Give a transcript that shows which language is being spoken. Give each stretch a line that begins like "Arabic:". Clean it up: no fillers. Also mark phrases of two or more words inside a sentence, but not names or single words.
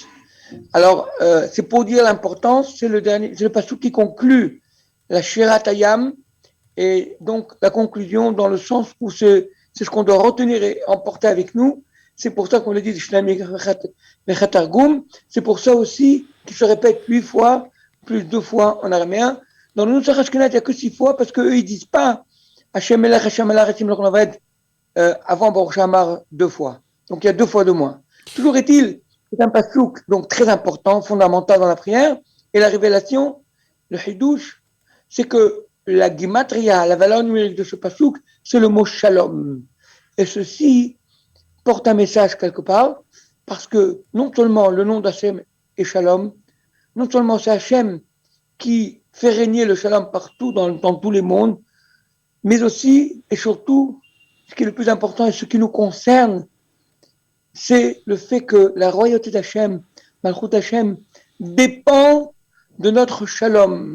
French: Alors, c'est pour dire l'importance, c'est le pasouk qui conclut la Shiratayam, et donc la conclusion dans le sens où c'est ce qu'on doit retenir et emporter avec nous. C'est pour ça qu'on le dit c'est pour ça aussi qu'il se répète 8 fois, plus 2 fois en araméen. Dans le Nusach Ashkenaz, il n'y a que 6 fois parce qu'eux, ils ne disent pas
Hebrew: Hashem Melech, Hashem Melech, Hashem Melech,
French: avant Baruch Shamar 2 fois. Donc il y a 2 fois de moins. Toujours est-il, c'est un pasouk donc très important, fondamental dans la prière. Et la révélation, le hidouche, c'est que la gematria, la valeur numérique de ce pasouk, c'est le mot shalom. Et ceci porte un message quelque part, parce que non seulement le nom d'Hachem est shalom, non seulement c'est Hachem qui fait régner le shalom partout dans tous les mondes, mais aussi et surtout, ce qui est le plus important et ce qui nous concerne, c'est le fait que la royauté d'Hachem,
Hebrew: Malchut Hachem,
French: dépend de notre shalom.